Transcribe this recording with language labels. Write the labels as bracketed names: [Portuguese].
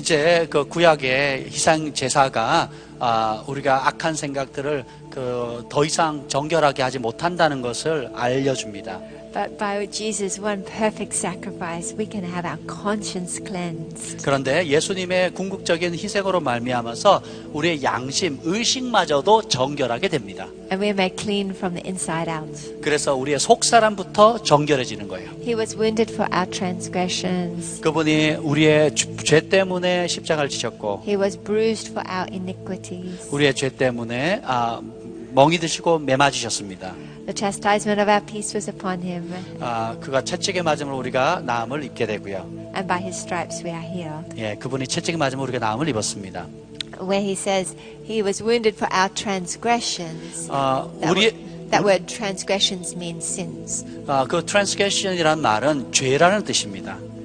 [Korean] 이제 그 구약의 희생 제사가 우리가 악한 생각들을 더 이상 정결하게 하지 못한다는 것을 알려줍니다. [English] But by Jesus' one perfect sacrifice, we can have our conscience cleansed. [Korean] 그런데 예수님의 궁극적인 희생으로 말미암아서 우리의 양심, 의식마저도 정결하게 됩니다. [English] And we are made clean from the inside out. [Korean] 그래서 우리의 속사람부터 정결해지는 거예요. [English] He was wounded for our transgressions. [Korean] 그분이 우리의 죄 때문에 십자가를 지셨고 [English] He was bruised for our iniquities. [Korean] 우리의 죄 때문에 멍이 드시고 매맞으셨습니다. [English] The chastisement of our peace was upon Him. [Korean] 그가 채찍에 맞음으로 우리가 나음을 입게 되고요. [English] And by His stripes we are healed. [Korean] 예, 그분이 채찍에 맞음으로 우리가 나음을 입었습니다. [English] Where He says He was wounded for our transgressions. That word transgressions means sins. [Korean] 그 transgression이라는 말은 죄라는 뜻입니다.